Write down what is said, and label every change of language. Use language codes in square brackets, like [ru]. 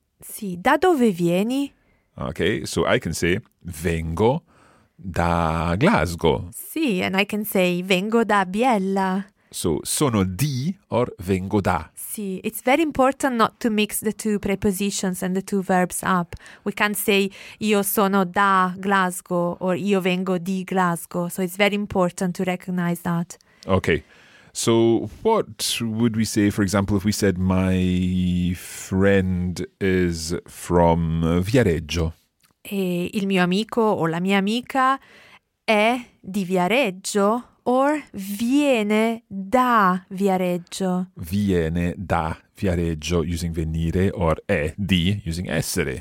[it] Sì, da dove vieni? [en] Okay, so I can say, [it] vengo da Glasgow. [en] Sì, and I can say, [it] vengo da Biella. So, sono di [en] or [it] vengo da? [en] Sì, it's very important not to mix the two prepositions and the two verbs up. We can't say, [it] io sono da Glasgow [en] or [it] io vengo di Glasgow. [en] So, it's very important to recognize that. Okay. So what would we say, for example, if we said my friend is from Viareggio? [it] E il mio amico o la mia amica è di Viareggio [en] or [it] viene da Viareggio? Viene da Viareggio [en] using [it] venire or è di using essere.